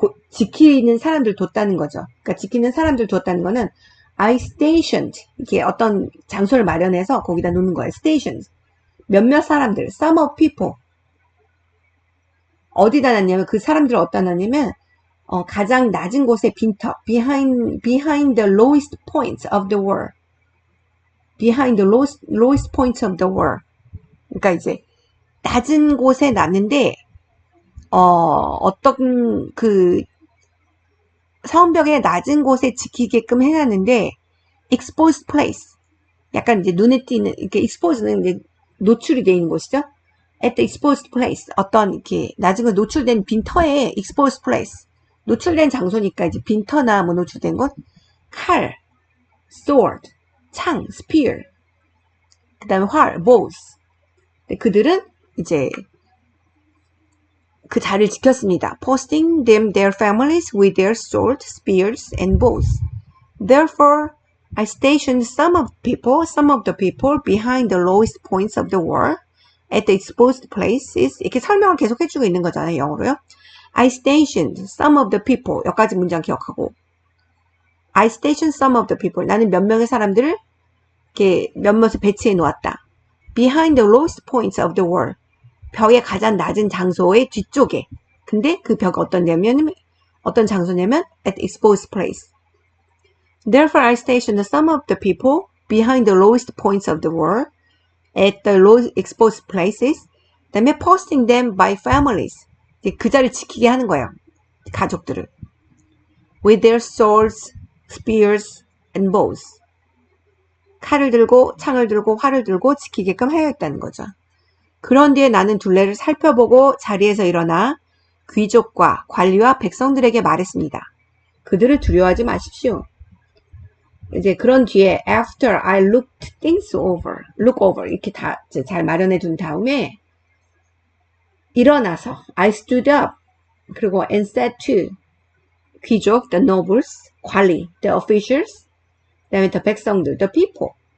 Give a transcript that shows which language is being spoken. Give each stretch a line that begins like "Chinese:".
Korean: 지키는 사람들 뒀다는 거죠. 그러니까 지키는 사람들 두었다는 거는
English: I stationed,
Korean: 이렇게 어떤 장소를 마련해서 거기다 놓는 거예요.
English: stationed.
Korean: 몇몇 사람들,
English: some of people. 어디다 놨냐면 그 사람들을 어디다 놨냐면 가장 낮은 곳의 빈터, behind the lowest point of the wall. behind the lowest point of the wall.
Korean: 그러니까 이제 낮은 곳에 놨는데 어떤 성벽의 낮은 곳에 지키게끔 해놨는데
English: exposed place.
Korean: 약간 이제 눈에 띄는 이렇게 exposed는 이제 노출이 되어 있는 곳이죠.
English: at the exposed place.
Korean: 어떤 이렇게 낮은 곳 노출된 빈터에
English: exposed place.
Korean: 노출된 장소니까 이제 빈터나 뭐 노출된 곳. 칼, sword, 창, spear. 그 다음에 활, bows. 그들은 이제 그 자리를 지켰습니다.
English: Posting them their families with their swords, spears, and bows. Therefore, I stationed some of the people behind the lowest points of the wall at the exposed places.
Korean: 이렇게 설명을 계속 해주고 있는 거잖아요, 영어로요.
English: I stationed some of the people.
Korean: 여기까지 문장 기억하고.
English: I stationed some of the people.
Korean: 나는 몇 명의 사람들을 이렇게 몇몇을 배치해 놓았다.
English: Behind the lowest points of the wall.
Korean: 벽의 가장 낮은 장소의 뒤쪽에. 근데 그 벽이 어떤 장소냐면
English: at the exposed place. Therefore, I stationed some of the people behind the lowest points of the wall at the low exposed places.
Korean: 그다음에
English: posting them by families.
Korean: 그 자리를 지키게 하는 거예요. 가족들을.
English: With their swords, spears, and bows.
Korean: 칼을 들고 창을 들고 활을 들고 지키게끔 하였다는 거죠. 그런 뒤에 나는 둘레를 살펴보고 자리에서 일어나 귀족과 관리와 백성들에게 말했습니다. 그들을 두려워하지 마십시오. 이제 그런 뒤에
English: after I looked things over, look over
Korean: 이렇게 다 잘 마련해 둔 다음에 일어나서 I
English: stood up
Korean: 그리고
English: and said to 귀족, the nobles, 관리, the officials,
Korean: 그다음에
English: the
Korean: 백성들,
English: the people.